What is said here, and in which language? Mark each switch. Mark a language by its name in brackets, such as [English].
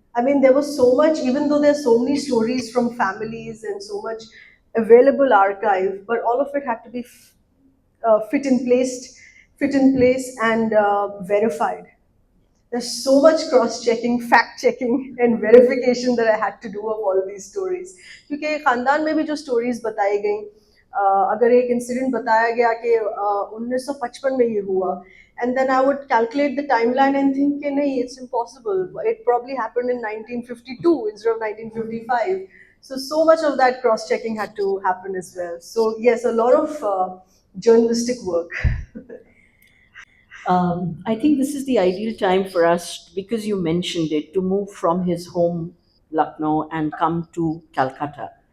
[English] I mean, there was so much, even though there's so many stories from families and so much available archive, but all of it had to be fit in place and verified. There's so much cross checking, fact checking and verification that I had to do of all these stories. [Hindi] क्योंकि खानदान में भी जो stories बताई गई, अगर एक incident बताया गया कि 1955 में ये हुआ, [English] and then I would calculate the timeline and think [Hindi] कि नहीं, [English] it's impossible. It probably happened in 1952 instead of 1955. So much of that cross checking had to happen as well. So yes, a lot of journalistic work. I think this is the ideal time for us, because you mentioned it, to move from his home, Lucknow, and come to Calcutta.